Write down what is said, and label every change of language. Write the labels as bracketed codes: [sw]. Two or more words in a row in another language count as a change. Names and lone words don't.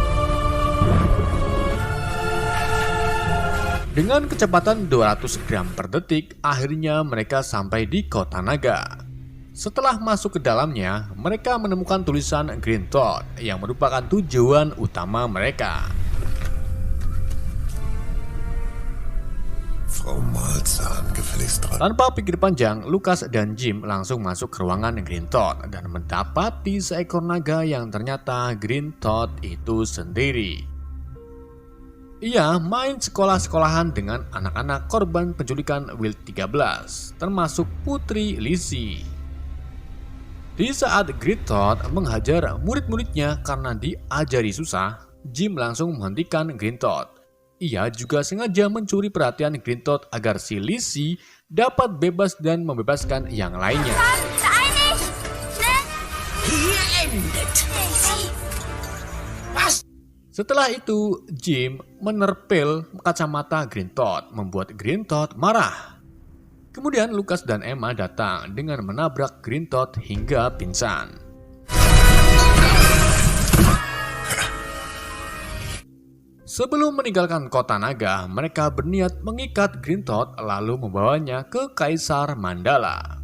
[id] Dengan kecepatan 200 gram per detik, akhirnya mereka sampai di kota naga. Setelah masuk ke dalamnya, mereka menemukan tulisan Green Toad yang merupakan tujuan utama mereka. [de] Frau Malzahn, gefälligst dran. [id] Tanpa pikir panjang, Lukas dan Jim langsung masuk ke ruangan Green Toad dan mendapati seekor naga yang ternyata Green Toad itu sendiri. Ia main sekolah-sekolahan dengan anak-anak korban penculikan Wild 13, termasuk Putri Lizzie. Di saat Green Toad menghajar murid-muridnya karena diajari susah, Jim langsung menghentikan Green Toad. Ia juga sengaja mencuri perhatian Green Toad agar si Lizzie dapat bebas dan membebaskan yang lainnya. [de] Hier endet. Was? [id] Setelah itu, Jim menerpel kacamata Green Toad, membuat Green Toad marah. Kemudian Lukas dan Emma datang dengan menabrak Green Toad hingga pingsan. Sebelum meninggalkan kota naga, mereka berniat mengikat Green Toad lalu membawanya ke Kaisar Mandala.